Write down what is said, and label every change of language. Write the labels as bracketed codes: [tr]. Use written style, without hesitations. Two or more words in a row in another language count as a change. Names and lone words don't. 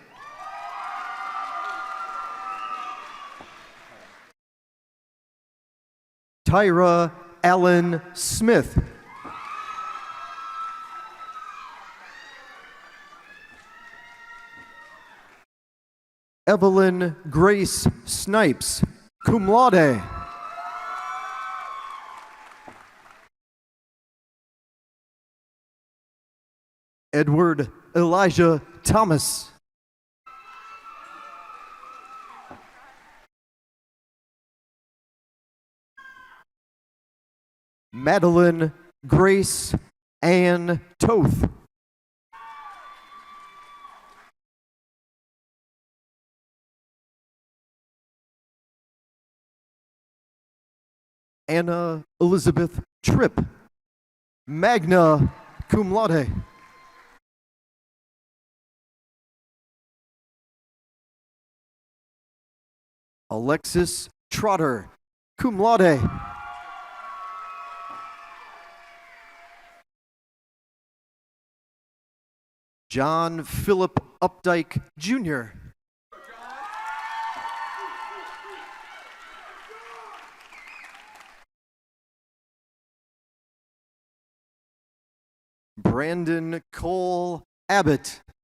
[en] Tyra Allen Smith. Evelyn Grace Snipes, [la] cum laude. [en] Edward Elijah Thomas. Madeline Grace Ann Toth. Anna Elizabeth Tripp, [la] magna cum laude. [en] Alexis Trotter, [la] cum laude. [en] John Philip Updike Jr. Brandon Cole Abbott.